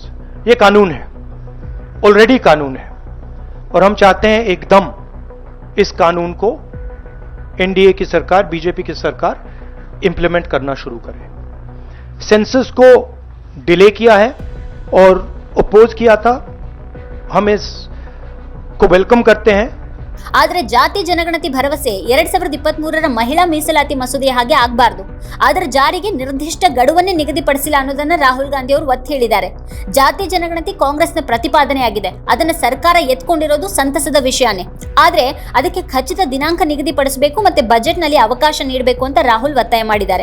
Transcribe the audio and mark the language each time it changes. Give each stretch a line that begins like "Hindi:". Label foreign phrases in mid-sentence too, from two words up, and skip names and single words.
Hindi: ये कानून है, ऑलरेडी कानून है, और हम चाहते हैं एकदम इस कानून को एनडीए की सरकार, बीजेपी की सरकार इंप्लीमेंट करना शुरू करे. सेंसस को डिले किया है और अपोज किया था, हम इसको वेलकम करते हैं.
Kannada: ಆದ್ರೆ ಜಾತಿ ಜನಗಣತಿ ಭರವಸೆ 2023ರ ಮಹಿಳಾ ಮೀಸಲಾತಿ ಮಸೂದೆ ಹಾಗೆ ಆಗಬಾರದು. ಅದರ ಜಾರಿಗೆ ನಿರ್ದಿಷ್ಟ ಗಡುವನ್ನೇ ನಿಗದಿಪಡಿಸಿಲ್ಲ ಅನ್ನೋದನ್ನ ರಾಹುಲ್ ಗಾಂಧಿ ಅವರು ಒತ್ತಿ ಹೇಳಿದ್ದಾರೆ. ಜಾತಿ ಜನಗಣತಿ ಕಾಂಗ್ರೆಸ್ನ ಪ್ರತಿಪಾದನೆಯಾಗಿದೆ, ಅದನ್ನ ಸರ್ಕಾರ ಎತ್ಕೊಂಡಿರೋದು ಸಂತಸದ ವಿಷಯನೇ. ಆದ್ರೆ ಅದಕ್ಕೆ ಖಚಿತ ದಿನಾಂಕ ನಿಗದಿಪಡಿಸಬೇಕು ಮತ್ತೆ ಬಜೆಟ್ ನಲ್ಲಿ ಅವಕಾಶ ನೀಡಬೇಕು ಅಂತ ರಾಹುಲ್ ಒತ್ತಾಯ ಮಾಡಿದ್ದಾರೆ.